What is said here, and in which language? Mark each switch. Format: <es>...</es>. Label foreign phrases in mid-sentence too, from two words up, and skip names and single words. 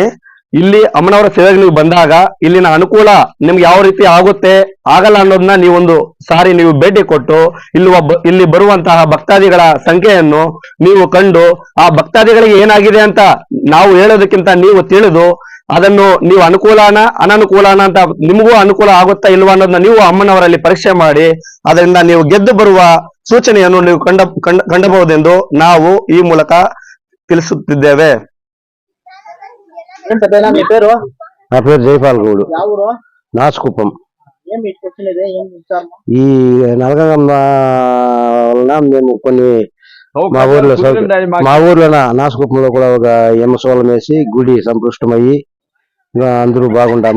<kn>ಇಲ್ಲಿ ಅಮ್ಮನವರ ಸೇವೆಗೆ ನೀವು ಬಂದಾಗ ಇಲ್ಲಿನ ಅನುಕೂಲ ನಿಮ್ಗೆ ಯಾವ ರೀತಿ ಆಗುತ್ತೆ ಆಗಲ್ಲ ಅನ್ನೋದನ್ನ ನೀವೊಂದು ಸಾರಿ ನೀವು ಭೇಟಿ ಕೊಟ್ಟು ಇಲ್ಲಿ ಬರುವಂತಹ ಭಕ್ತಾದಿಗಳ ಸಂಖ್ಯೆಯನ್ನು ನೀವು ಕಂಡು ಆ ಭಕ್ತಾದಿಗಳಿಗೆ ಏನಾಗಿದೆ ಅಂತ ನಾವು ಹೇಳೋದಕ್ಕಿಂತ ನೀವು ತಿಳಿದು ಅದನ್ನು ನೀವು ಅನುಕೂಲನ ಅನನುಕೂಲನ ಅಂತ ನಿಮಗೂ ಅನುಕೂಲ ಆಗುತ್ತಾ ಇಲ್ವಾ ಅನ್ನೋದನ್ನ ನೀವು ಅಮ್ಮನವರಲ್ಲಿ ಪರೀಕ್ಷೆ ಮಾಡಿ ಅದರಿಂದ ನೀವು ಗೆದ್ದು ಬರುವ ಸೂಚನೆಯನ್ನು ನೀವು ಕಂಡಬಹುದೆಂದು ನಾವು ಈ ಮೂಲಕ ತಿಳಿಸುತ್ತಿದ್ದೇವೆ.</kn> <te>మీ పేరు? నా పేరు జైపాల్ గౌడు,</te> <kn>ಯಾವೂರು?</kn> <te>నాసుకుప్పం. ఏం మీకు క్వశ్చన్ ಇದೆ, ఏం విచారణ? ఈ నలగమ్మ వలన మేము కొన్ని మా ఊర్లో నాసుకుప్పంలో కూడా ఒక యమసోలం వేసి గుడి సంపృష్టమయ్యి అందరూ బాగుంటాము.</te>